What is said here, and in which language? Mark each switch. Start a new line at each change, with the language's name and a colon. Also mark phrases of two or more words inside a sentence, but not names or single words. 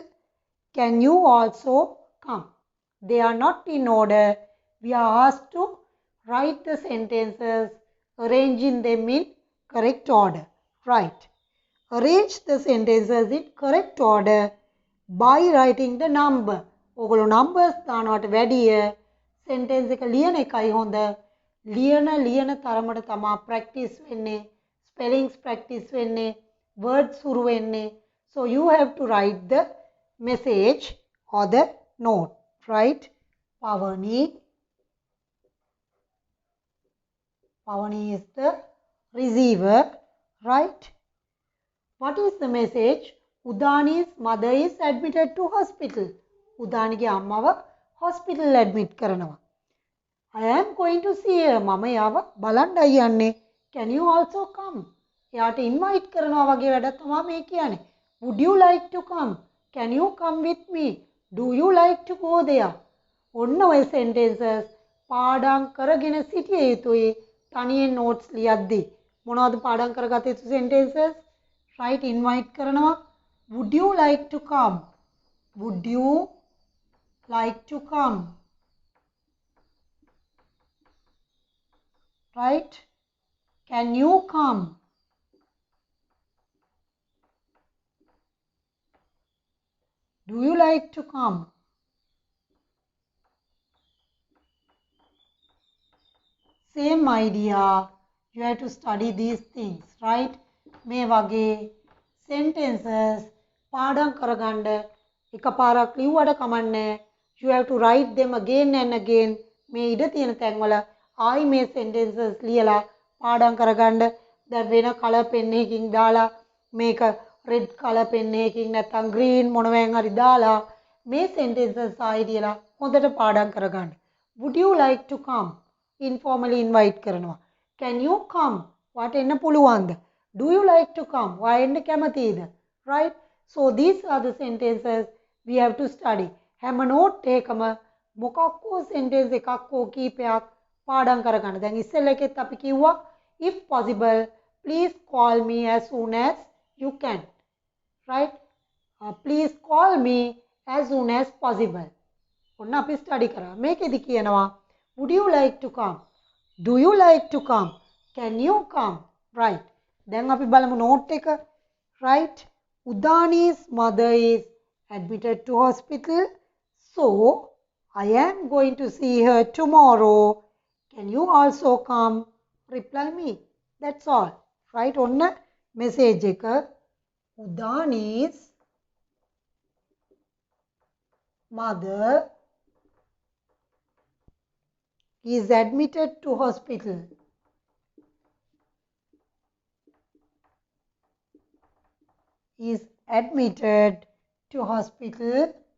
English: Can you also come? They are not in order. We are asked to write the sentences, arranging them in correct order. Right. Arrange the sentences in correct order by writing the number.
Sinhala: ඔගොල්ලෝ numbers දානවට වැඩිය sentence එක ලියන එකයි හොඳ. ලියන තරමට තමා practice වෙන්නේ.
English: Spellings practice
Sinhala: වෙන්නේ. Words හුරු වෙන්නේ.
English: So you have to write the message or the note. Right? Pavani. Pavani is the receiver. Right? What is the message? Udani's mother is admitted to hospital.
Sinhala: Udaniගේ අම්මව
English: hospital admit
Sinhala: කරනවා.
English: I am going to see her.
Sinhala: මම යාව බලන්නයි යන්නේ.
English: Can you also come?
Sinhala: එයාට invite කරනවා වගේ වැඩක් තමයි මේ කියන්නේ.
English: Would you like to come? Can you come with me? Do you like to go there?
Sinhala: ඔන්න ඔය sentences පාඩම් කරගෙන සිටිය යුතුයි. තනියෙන් notes ලියද්දී. මොනවද පාඩම් කරගත යුතු sentences?
English: Right, invite
Sinhala: කරනවා.
English: Would you like to come? Would you like to come? Right? Can you come? Do you like to come? Same idea. You have to study these things, right?
Sinhala: මේ වගේ sentences පාඩම් කරගන්න එකපාරක් ලිව්වට කමන්නේ.
English: You have to write them again and again.
Sinhala: මේ ඉඩ තියෙන තැන්වල ආයි මේ sentences ලියලා පාඩම් කරගන්න. දැන් වෙන
English: color pen
Sinhala: එකකින් දාලා මේක
English: red color pen
Sinhala: එකකින් නැත්නම් green මොනවෙන් හරි දාලා මේ sentences ආයි ලියලා හොඳට පාඩම් කරගන්න.
English: Would you like to come? Informally invite
Sinhala: කරනවා.
English: Can you come?
Sinhala: වාට එන්න පුළුවන්ද?
English: Do you like to come?
Sinhala: වා එන්න කැමතිද?
English: Right? So these are the sentences we have to study.
Sinhala: හැම note එකම මොකක්කෝ sentence එකක්කෝ කීපයක් පාඩම් කරගන්න. දැන් ඉස්සෙල්ලා එකෙත් අපි කිව්වා
English: if possible please call me as soon as you can. Right? Please call me as soon as possible.
Sinhala: ඔන්න අපි study කරා. මේකෙදි කියනවා
English: would you like to come? Do you like to come? Can you come? Right.
Sinhala: දැන් අපි බලමු note එක.
English: Right? Udani's mother is admitted to hospital. So, I am going to see her tomorrow. Can you also come? Reply me. That's all. Right?
Sinhala: ඔන්න message එක.
English: Udani's mother is admitted to hospital. Is admitted to hospital.